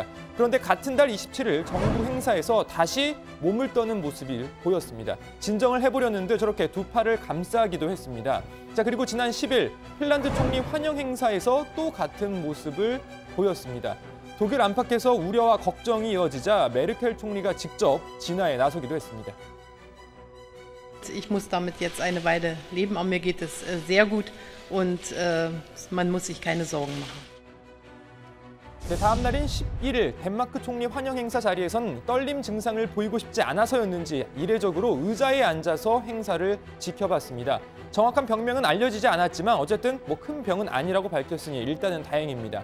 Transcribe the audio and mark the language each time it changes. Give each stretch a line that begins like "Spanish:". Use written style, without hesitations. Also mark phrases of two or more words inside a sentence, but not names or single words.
Korean: 그런데 같은 달 27일 정부 행사에서 다시 몸을 떠는 모습이 보였습니다. 진정을 해보려는데 저렇게 두 팔을 감싸기도 했습니다. 자, 그리고 지난 10일 핀란드 총리 환영 행사에서 또 같은 모습을 보였습니다. 독일 안팎에서 우려와 걱정이 이어지자 메르켈 총리가 직접 진화에 나서기도 했습니다.
German: Ich muss damit jetzt eine Weile leben, aber mir geht es sehr gut und man muss sich keine Sorgen machen.
Korean: 네, 다음 날인 11일 덴마크 총리 환영 행사 자리에선 떨림 증상을 보이고 싶지 않아서였는지 이례적으로 의자에 앉아서 행사를 지켜봤습니다. 정확한 병명은 알려지지 않았지만 어쨌든 큰 병은 아니라고 밝혔으니 일단은 다행입니다.